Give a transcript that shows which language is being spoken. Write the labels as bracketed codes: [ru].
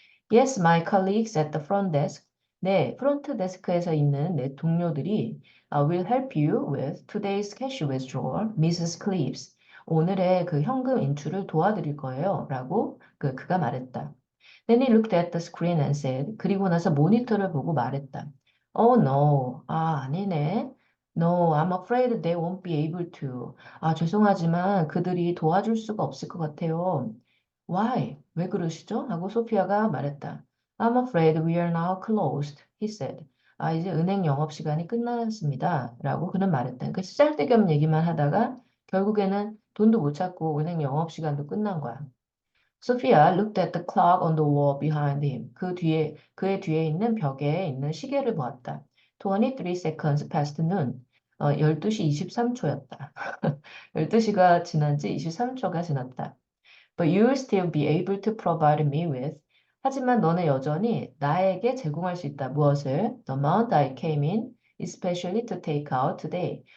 [en] Yes, my colleagues at the front desk. [ko] 네, 프론트 데스크에서 있는 내 동료들이 [en] will help you with today's cash withdrawal, Mrs. Cleaves. [ko] 오늘의 그 현금 인출을 도와드릴 거예요. 라고 그가 말했다. [en] Then he looked at the screen and said, [ko] 그리고 나서 모니터를 보고 말했다. [en] Oh no, [ko] 아니네. [en] No, I'm afraid they won't be able to. [ko] 죄송하지만 그들이 도와줄 수가 없을 것 같아요. [en] Why? [ko] 왜 그러시죠? 하고 소피아가 말했다. [en] I'm afraid we are now closed, he said. [ko] 이제 은행 영업 시간이 끝났습니다. 라고 그는 말했다. 그러니까 쓰잘데기 얘기만 하다가 결국에는 돈도 못 찾고 은행 영업 시간도 끝난 거야. [en] Sophia looked at the clock on the wall behind him. [ko] 그의 뒤에 있는 벽에 있는 시계를 보았다. [en] 23 seconds past noon. [ko] 12시 23초였다. 12시가 지난 지 23초가 지났다. [en] But you will still be able to provide me with. [ko] 하지만 너는 여전히 나에게 제공할 수 있다. 무엇을? [en] The amount I came in, especially to take out today.